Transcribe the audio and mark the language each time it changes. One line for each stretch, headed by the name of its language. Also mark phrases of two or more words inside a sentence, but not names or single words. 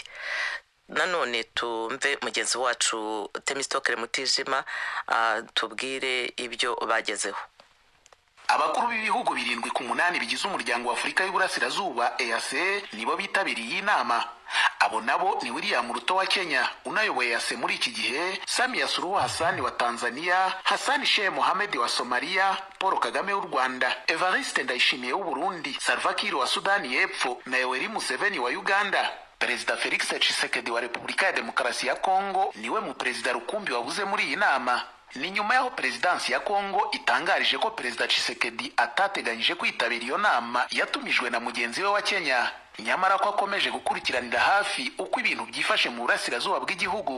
Kinyarwanda: Nanone tumve mugenzi wacu Temistokere Mutijima tubwire ibyo bagezeho. Abakuru b'ibihugu 7 ku 8 bigize umuryango wa Afrika y'Uburasirazuba EAC nibo bitabiriye inama. Abo nabo ni William Ruto wa Kenya unayoboye EAC muri iki gihe, Samia Suluhu Hassan wa Tanzania, Hassan Sheikh Mohamed wa Somalia, Paul Kagame w'u Rwanda, Evariste Ndayishimiye w'u Burundi, Salva Kiir wa Sudani y'Epfo na Yoweri Museveni wa Uganda. Perezida Felix Tshisekedi wa Repubulika ya Demokarasi ya Kongo niwe mu perezida rukumbi wavuze muri iyi nama. Ni nyuma yaho Perezidansi ya Kongo itangarije ko Perezida Tshisekedi atateganyije kwitabira iyo nama yatumijwe na mugenzi we wa Kenya, nyamara ko akomeje gukurikiranira hafi uko ibintu byifashe mu burasirazuba bw'igihugu.